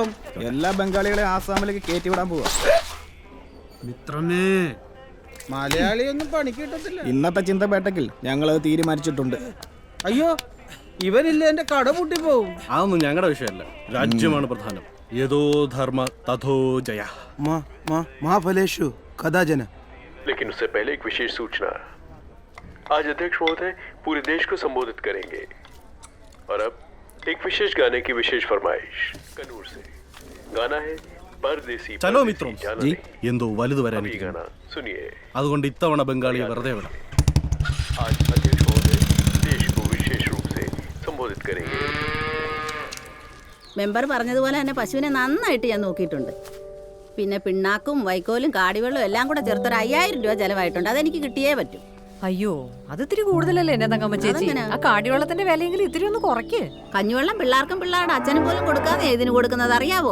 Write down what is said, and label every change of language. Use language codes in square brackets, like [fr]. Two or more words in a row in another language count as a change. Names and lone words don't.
[ml] എല്ലാ ബംഗാളികളെ ആസാമിലേക്ക് കയറ്റിവിടാൻ പോവാ. മിത്രമേ, മലയാളിയൊന്നും പണിക്ക് കിട്ടത്തില്ല. ഇന്നത്തെ ചിന്തപേട്ടക്കിൽ ഞങ്ങൾ തീരുമാനിച്ചിട്ടുണ്ട്. അയ്യോ, ഇവനില്ല എന്റെ കട പൂട്ടിപ്പോവും. അതൊന്നും ഞങ്ങളുടെ വിഷയമല്ല. രാജ്യമാണ് പ്രധാനം. [sa] യഥോ ധർമ്മ തഥോ ജയ. महाफलेषु कदाचन। [hi] लेकिन उससे पहले एक विशेष सूचना। आज अध्यक्ष महोदय पूरे देश को संबोधित करेंगे और अब एक विशेष गाने की विशेष फरमाइश कन्नूर से। गाना है परदेसी। [ml] ചലോ മിത്രം. എന്തോ വലുത് വരാനിരിക്കുന്നു. [hi] गाना सुनिए. [ml] അതുകൊണ്ട് ഇത്തവണ ബംഗാളിയെ വെറുതെ വിടാം. [hi] आज अध्यक्ष महोदय देश को विशेष रूप से संबोधित करेंगे. [ml] മെമ്പർ പറഞ്ഞതുപോലെ തന്നെ പശുവിനെ നന്നായിട്ട് ഞാൻ നോക്കിയിട്ടുണ്ട്. പിന്നെ പിണ്ണാക്കും വൈക്കോലും കാടിവെള്ളവും എല്ലാം കൂടെ ചേർത്തൊരു 5000 രൂപ ചെലവായിട്ടുണ്ട്. അതെനിക്ക് കിട്ടിയേ പറ്റൂ. അയ്യോ, അത് ഇത്തിരി കൂടുതലല്ലേ എന്റെ തങ്കമ്മ ചേച്ചി? ആ കാടിവെള്ളത്തിന്റെ വിലയെങ്കിലും ഇത്തിരി ഒന്ന് കുറയ്ക്ക്. കഞ്ഞിവെള്ളം പിള്ളേർക്കും പിള്ളേരുടെ അച്ഛനും പോലും കൊടുക്കാതെ ഇതിന് കൊടുക്കുന്നത് അറിയാവോ?